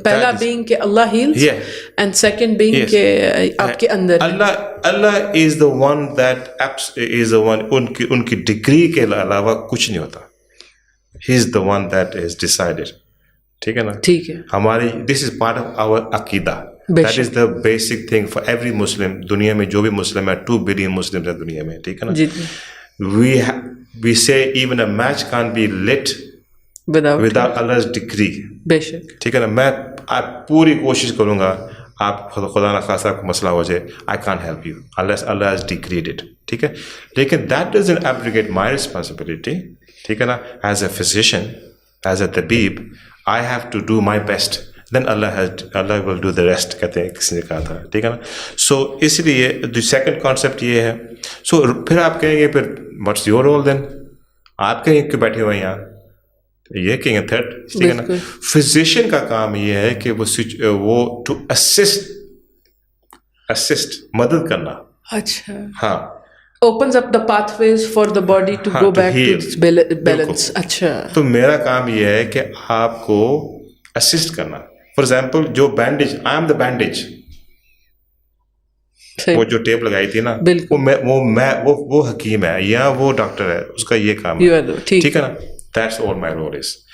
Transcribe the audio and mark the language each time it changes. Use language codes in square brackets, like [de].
[ur] پہلا being کہ اللہ heals, and second being کہ آپ کے اندر اللہ [en] is the one that is the one, [ur] ان کی ڈگری کے علاوہ کچھ نہیں ہوتا. [en] He is the one that is decided. [ur] ٹھیک ہے نا. ٹھیک ہے. [en] ہماری this is part of our عقیدہ. That is the basic thing for every Muslim. [ur] دنیا میں جو بھی مسلم ہے 2 billion Muslims ہیں دنیا میں. ٹھیک ہے نا. [en] We say even a match can't be lit without Allah's decree. [ur] بے شک. ٹھیک ہے نا. میں پوری کوشش کروں گا, آپ خدا نہ خاصہ کو مسئلہ ہو جائے, [en] I can't help you unless Allah has decreed it. [ur] ٹھیک ہے. [en] لیکن that doesn't abrogate my responsibility. [ur] ٹھیک ہے نا. [en] As a physician, as a tabib, I have to do my best. Then Allah will do the rest. [ur] کہتے ہیں کسی نے کہا تھا. ٹھیک ہے نا. سو اس لیے [en] the second concept [ur] یہ ہے. سو پھر آپ کہیں گے پھر [en] what's your role then? [ur] آپ کہیں کہ بیٹھے ہوئے ہیں یہاں, یہ کہیں گے تھرڈ. ٹھیک ہے نا. فزیشین کا کام یہ ہے کہ وہ ٹو اسسٹ مدد کرنا. اچھا. ہاں. [en] opens up the pathways for the body to go back to its balance. [ur] اچھا. تو میرا کام یہ ہے کہ آپ کو اسسٹ کرنا. فار ایگزامپل جو bandage, [en] I am the bandage, [ur] وہ جو ٹیپ لگائی تھی نا, وہ حکیم ہے یا وہ ڈاکٹر ہے, اس کا یہ کام ہے. [en] ٹھیک ہے نا. That's all my role is.